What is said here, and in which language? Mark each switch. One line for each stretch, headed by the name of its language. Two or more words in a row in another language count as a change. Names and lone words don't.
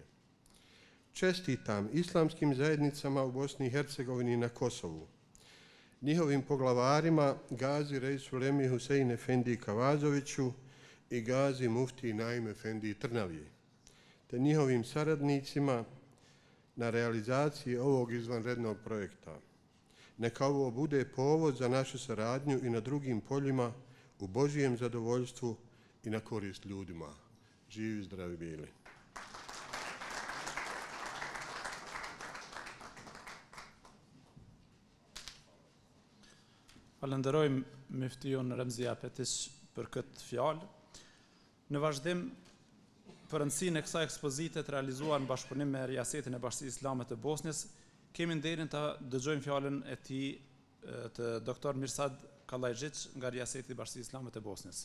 Bosnian: Čestitam islamskim zajednicama u Bosni i Hercegovini i na Kosovu, njihovim poglavarima Gazi Reisu Lemi Husein Efendi Kavazoviću i Gazi Mufti Naim Efendi Trnaviji, te njihovim saradnicima na realizaciji ovog izvanrednog projekta. Neka ovo bude povod za našu saradnju i na drugim poljima u Božijem zadovoljstvu i na korist ljudima. Živi, zdravi bili.
Albanian: Falenderojmë Muftion Remzi Apetić për këtë fjalë. Në vazhdim, për rëndësinë e kësaj ekspozite të realizuar në bashkëpunim me Riasetin e Bashkisë Islame të Bosnjës, kemi nderin të dëgjojmë fjalën e tij të doktor Mirsad Kallajgjic nga Riaseti i Bashkisë Islame të Bosnjës.